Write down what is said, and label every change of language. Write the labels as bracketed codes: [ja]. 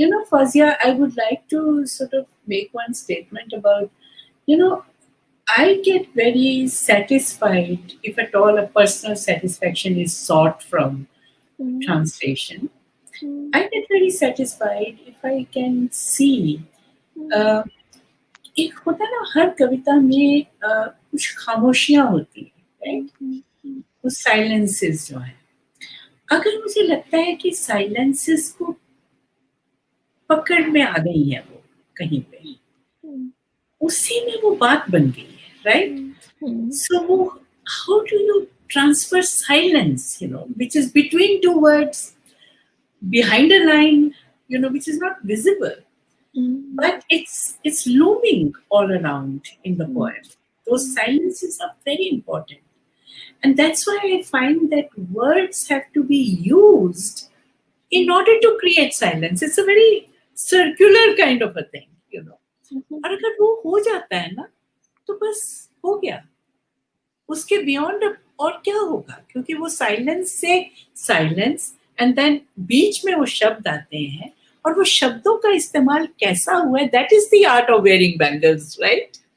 [en] Fazia, I would like to sort of make one statement about, I get very satisfied if at all a personal satisfaction is sought from translation. I get very satisfied if I can see [hi] एक होता ना हर कविता में कुछ खामोशियां होती है, right, वो silences जो है, अगर मुझे लगता है कि साइलेंसेस को पकड़ में आ गई है वो कहीं पे, उसी में वो बात बन गई है, राइट, सो वो [en] How do you transfer silence, which is between two words, behind a line, which is not visible, but it's looming all around in the poem. Those silences are very important, and that's why I find that words have to be used in order to create silence. It's a very circular kind of a thing, [hi] और अगर वो हो जाता है ना, तो बस हो गया, उसके बियॉन्ड और क्या होगा, क्योंकि वो साइलेंस से साइलेंस, एंड देन बीच में वो शब्द आते हैं, और वो शब्दों का इस्तेमाल कैसा हुआ है, [en] that is the art of wearing bangles, [hi] right.